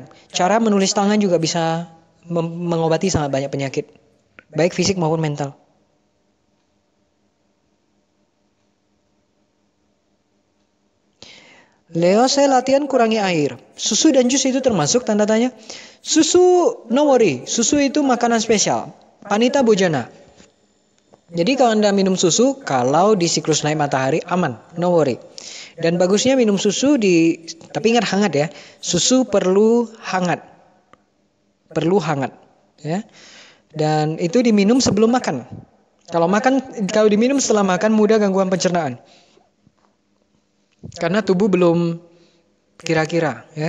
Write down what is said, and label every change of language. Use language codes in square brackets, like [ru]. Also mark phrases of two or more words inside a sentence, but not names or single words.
[id] Cara menulis tangan juga bisa mengobati sangat banyak penyakit. Baik fisik maupun mental. Leo, saya latihan kurangi air. Susu dan jus itu termasuk tanda tanya? Susu, [en] no worry. [id] Susu itu makanan spesial. [pi] Panita bojana. [id] Jadi kalau Anda minum susu, kalau di siklus naik matahari, aman. [en] No worry. [id] Dan bagusnya minum susu tapi ingat hangat ya. Susu perlu hangat. Ya. Dan itu diminum sebelum makan. Kalau diminum setelah makan mudah gangguan pencernaan. Karena tubuh belum kira-kira ya.